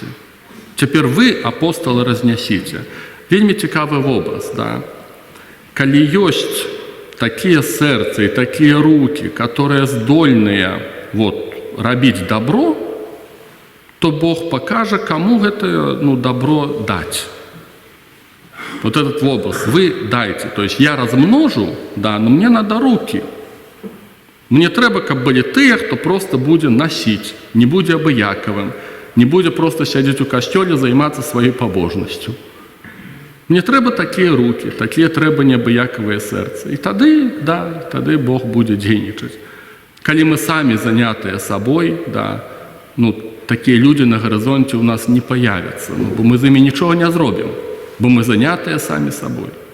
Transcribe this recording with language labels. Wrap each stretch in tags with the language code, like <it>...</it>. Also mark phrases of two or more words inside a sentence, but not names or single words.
<be>Цяпер вы, апосталы, разнясіце. Вельмі цікавы вобраз, да? Калі ёсць такія сэрцы і такія рукі, которые здольныя рабіць добро, то Бог покажа, кому гэта добро даць.</be> <ru>Вот этот образ, вы дайте, то есть я размножу, да, но мне надо руки.</ru> <be>Мне трэба, каб былі тыя, хто просто будзе насіць, не будзе абыякавым, не будзе просто сядзець у касцёле, займацца сваёй пабожнасцю. Мне трэба такія рукі, такія трэба неабыякавыя сэрцы. І тады Бог будзе дзейнічаць. Калі мы самі занятыя сабой, да, такія людзі на гарызонце ў нас не паявяцца, бо мы з імі нічога не зробім, бо мы занятыя самі сабой.</be>